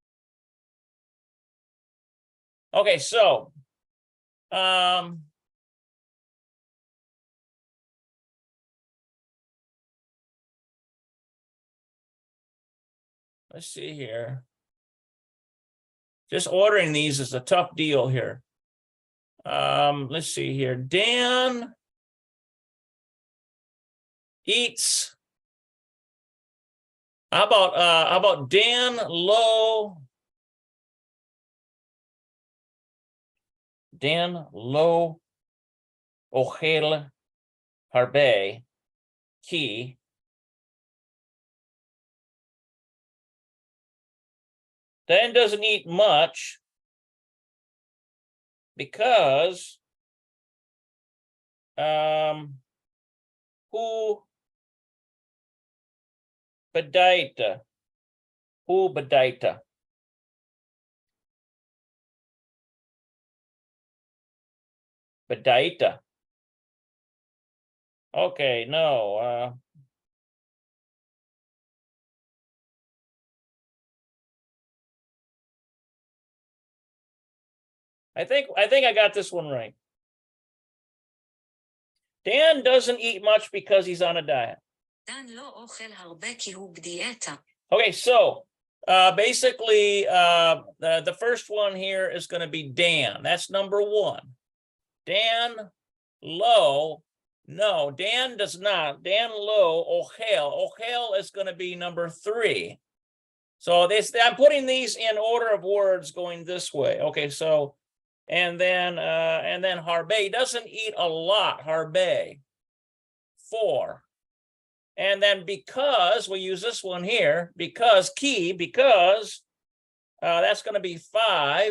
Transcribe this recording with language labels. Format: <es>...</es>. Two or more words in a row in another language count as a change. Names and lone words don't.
<en>Okay, so let's see here. Just ordering these is a tough deal here. Let's see here. Dan eats. How about Dan lo?</en> <he>דן לא אוכל הרבה כי.</he> <en>Dan doesn't eat much because</en> <he>הוא בדיאטה.</he> <en>Bedaita. Okay, no. I think I got this one right. Dan doesn't eat much because he's on a diet.</en> <he>דן לא אוכל הרבה כי הוא בדיאטה.</he> <en>Okay, so basically the first one here is going to be Dan. That's number 1. Dan lo, no, Dan does not.</en> <he>דן לא אוכל.</he> <en>Ochel is going to be number 3. So I'm putting these in order of words going this way. Okay, so and then harbe doesn't eat a lot. Harbe 4. And then because we use this one here, because that's going to be 5.</en>